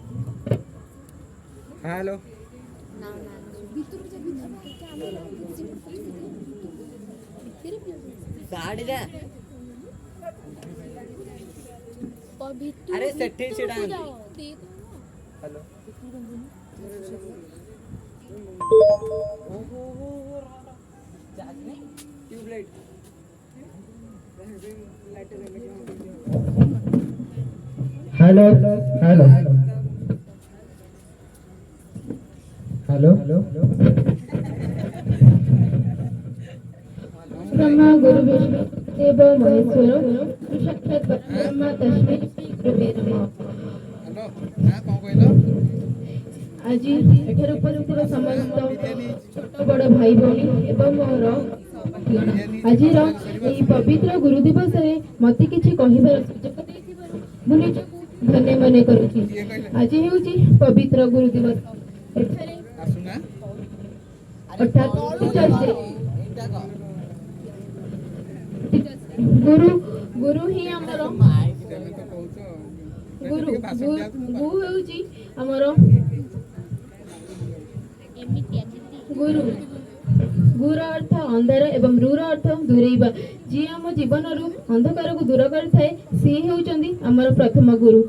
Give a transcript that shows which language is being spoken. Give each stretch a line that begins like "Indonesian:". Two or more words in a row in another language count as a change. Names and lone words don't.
Sanskrit: हेलो साड़ी जा अरे सेठी छिड़ा हेलो ट्यूबलाइट हेलो हेलो हेलो ब्रह्मा गुरु विष्णु देव महेश्वर साक्षात परब्रह्म तस्मै गुरुवे नमः।
Odia: ହେଲୋ ହଁ କଣ କହିଲୋ ଆଜି ଏଠାରେ ଉପସ୍ଥିତ ସମସ୍ତ ଛୋଟ ବଡ଼ ଭାଇ ଭଉଣୀ ଏବଂ ମୋର ଆଜି ପବିତ୍ର ଗୁରୁ ଦିବସ ମତେ କିଛି କହିବାର ସୁଯୋଗ ଦେଇଥିବାରୁ ମୁଁ ନିଜକୁ ଧନ୍ୟ ମନେ କରୁଛି। ଆଜି ହେଉଛି ପବିତ୍ର ଗୁରୁ ଦିବସ ଏଠାରେ आसुना ଅର୍ଥାତ୍ ଟିଚର୍ସ ଡେ। ଗୁରୁ ଗୁରୁ ହିଁ ଆମର ଗୁରୁ ଗୁ ହେଉଛି ଆମର ଗୁରୁ ଗୁର ଅର୍ଥ ଅନ୍ଧାର ଏବଂ ରୂର ଅର୍ଥ ଦୂରେଇବା ଯିଏ ଆମ ଜୀବନ ଅନ୍ଧକାରକୁ ଦୂର କରିଥାଏ ସିଏ ହେଉଛନ୍ତି ଆମର ପ୍ରଥମ ଗୁରୁ।